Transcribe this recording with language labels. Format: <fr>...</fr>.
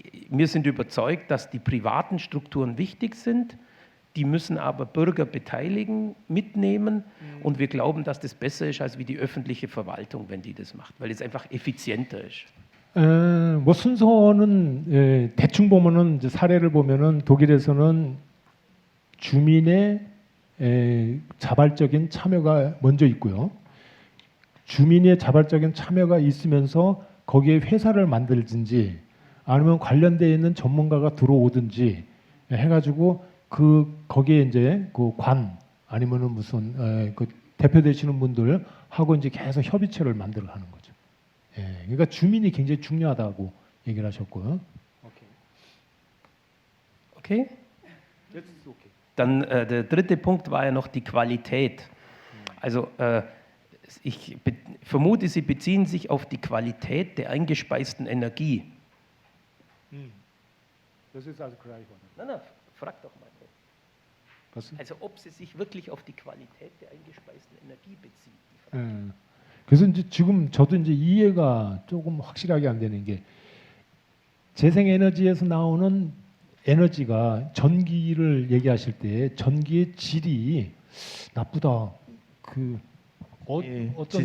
<de>Wir sind überzeugt, dass die privaten Strukturen wichtig sind. Die müssen aber Bürger beteiligen, mitnehmen. Und wir glauben, dass das besser ist als wie die öffentliche Verwaltung, wenn die das macht, weil es einfach effizienter ist.</de> <ko>뭐 순서는 대충 보면은 이제 사례를 보면은 독일에서는 주민의 자발적인 참여가 먼저 있고요. 주민의 자발적인 참여가 있으면서 거기에 회사를 만들든지 아니면 관련되어 있는 전문가가 들어오든지 해가지고 거기에 이제 그 관 아니면은 무슨 그 대표 되시는 분들 하고 이제 계속 협의체를 만들어 가는 거죠. 그러니까 주민이 굉장히 중요하다고 얘기를 하셨고요.</ko> <de>Okay? Dann der dritte Punkt war ja noch die Qualität. Also ich vermute, Sie beziehen sich auf die Qualität der eingespeisten Energie. Das ist also gleich, oder? Nein, frag doch mal. Was? Also ob Sie sich wirklich auf die Qualität der eingespeisten Energie beziehen. Die Frage.</de> <ko>그래서 이제 지금 저도 이제 이해가 조금 확실하게 안 되는 게 재생에너지에서 나오는 에너지가 전기를 얘기하실 때 전기의 질이 나쁘다. 어떤</ko>